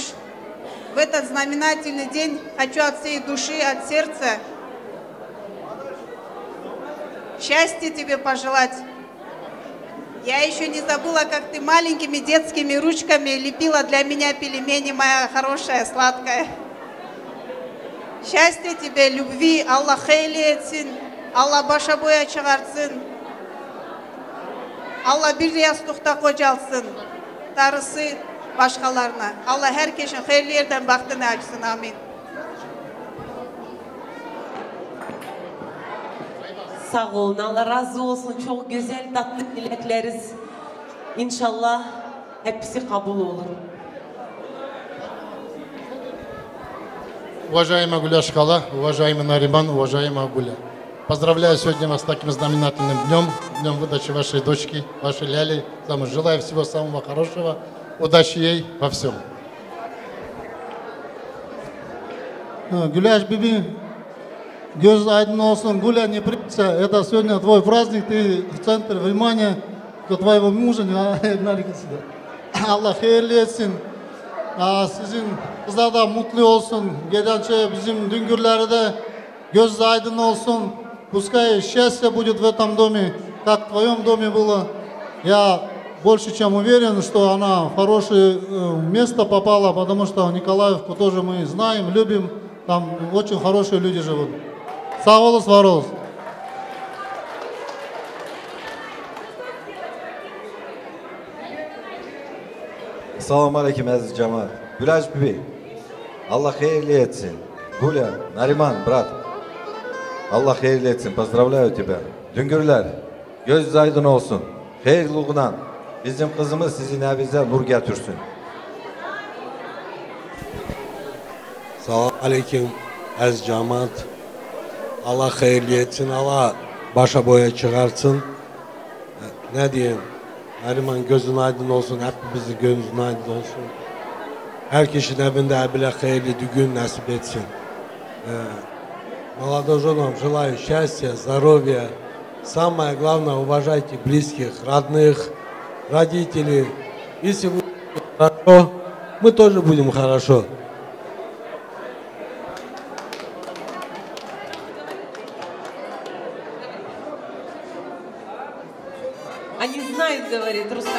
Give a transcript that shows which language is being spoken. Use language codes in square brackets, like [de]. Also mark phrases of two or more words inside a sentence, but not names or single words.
[ru] В этот знаменательный день хочу от всей души, от сердца счастья тебе пожелать. Я еще не забыла, как ты маленькими детскими ручками лепила для меня пельмени, моя хорошая, сладкая. Счастья тебе, любви, [tr] Allah hayırlı etsin, Allah başa boya çıkartsın, Allah bir yastıkta kocalsın, darısı başkalarına. Allah herkesin hayırlı yerden baktığını açsın, amin. Sağ olun, Allah razı olsun. Çok güzel, tatlı dilekleriz. İnşallah hepsi kabul olur. [ru] Уважаемая Гуля Шкала, уважаемый Нариман, уважаемая Гуля. Поздравляю сегодня вас с таким знаменательным днем, днем выдачи вашей дочки, вашей Ляли. Желаю всего самого хорошего, удачи ей во всем. Гуляш Биби, [tr] göz aydın olsun, [ru] Гуля, не придется. Это сегодня твой праздник, ты в центре внимания твоего мужа, [tr] Allah hayırlı etsin. Sizin kızlar da mutlu olsun. Gelince bizim düngürleri de göz aydın olsun. [ru] Пускай счастье будет в этом доме, как в твоем доме было. Я больше чем уверен, что она в хорошее место попала, потому что Николаевку тоже мы знаем, любим. Там очень хорошие люди живут. [tr] Sağ olun, var olsun. Selamun Aleyküm aziz cemaat. Gülaş Bibi, Allah hayırlı etsin. [ru] Гуля, Нариман, брат, [tr] Allah hayırlı etsin. [ru] Поздравляю тебя. [tr] Düngürler, göz aydın olsun. Hayırlılığından bizim kızımız sizin evinize nur getirsin. Selamun Aleyküm aziz cemaat. Allah hayırlı etsin. Allah başa boya çıkarsın. Ne diyeyim? Nariman gözün aydın olsun. Hepimizin gözün aydın olsun. Herkesin evinde bile hayırlı düğün nasip etsin. [ru] Молодоженам желаю счастья, здоровья. Самое главное, уважайте близких, родных, родителей. Если вы будете хорошо, мы тоже будем хорошо. Они знают, говорит Рустам.